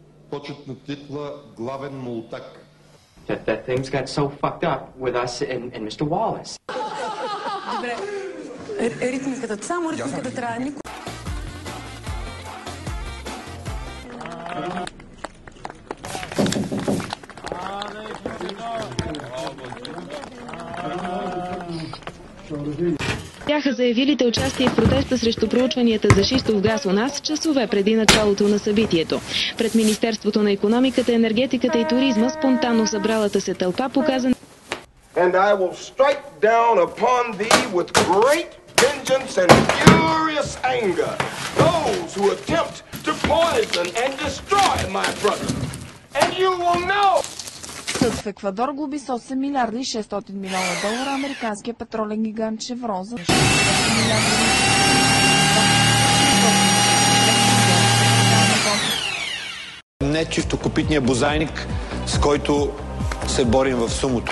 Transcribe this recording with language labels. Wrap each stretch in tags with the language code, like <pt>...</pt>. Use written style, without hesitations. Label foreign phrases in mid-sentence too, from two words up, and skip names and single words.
<bg>почетна титла главен мултак.</bg> <en>That things got so fucked up with us and Mr. Wallace.</en> <bg>Добре. Ритмиката, само ритмиката трябва. Бяха заявилите участие в протеста срещу проучванията за шистов газ у нас часове преди началото на събитието. Пред Министерството на икономиката, енергетиката и туризма спонтанно събралата се тълпа показа.</bg> <en>And I will strike down upon thee with great vengeance and furious anger those who attempt to poison and destroy my brother. And you will know.</en> <bg>Съд в Еквадор глоби с 8 милиарда и 600 милиона долара американския петролен гигант Шеврон за не чистокопитния бозайник, с който се борим в сумото.</bg>